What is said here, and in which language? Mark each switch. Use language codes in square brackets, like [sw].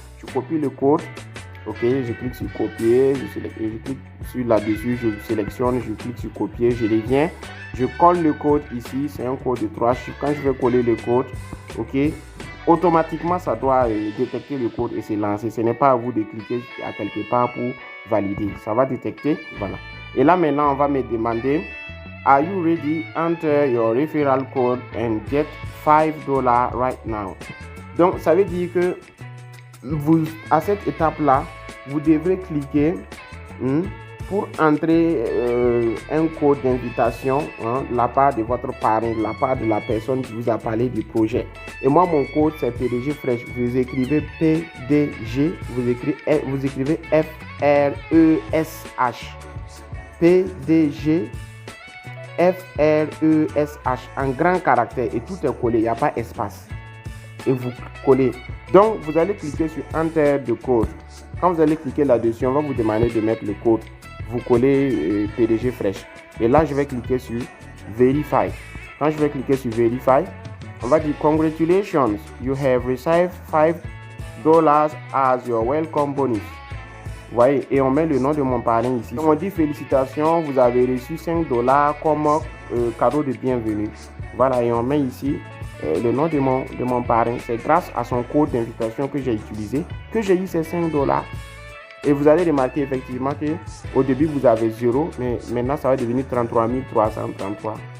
[fr] Je copie le code. Ok, je clique sur copier. Je clique sur là-dessus. Je sélectionne. Je clique sur copier. Je reviens. Je colle le code ici. C'est un code de 3 chiffres. Quand je vais coller le code, ok, automatiquement, ça doit détecter le code et se lancer. Ce n'est pas à vous de cliquer à quelque part pour valider. Ça va détecter. Voilà. Et là, maintenant, on va me demander, [en] are you ready? Enter your referral code and get $5 right now. [fr] Donc, ça veut dire que vous, à cette étape-là, vous devrez cliquer pour entrer un code d'invitation de la part de votre parrain, de la part de la personne qui vous a parlé du projet. Et moi, mon code, c'est PDG Fresh. Vous écrivez PDG, vous écrivez FRESH. PDG FRESH en grand caractère et tout est collé, il n'y a pas espace. Et vous collez. Donc, vous allez cliquer sur [en] Enter the code. [fr] Quand vous allez cliquer là-dessus, on va vous demander de mettre le code. Vous collez PDG Fresh. Et là, je vais cliquer sur Verify. Quand je vais cliquer sur Verify, on va dire [en] Congratulations, you have received $5 as your welcome bonus. [fr] Vous voyez, et on met le nom de mon parrain ici. On dit félicitations, vous avez reçu $5 comme cadeau de bienvenue. Voilà, et on met ici le nom de mon parrain. C'est grâce à son code d'invitation que j'ai utilisé que j'ai eu ces $5. Et vous allez remarquer effectivement que au début vous avez 0, mais maintenant ça va devenir 33 333.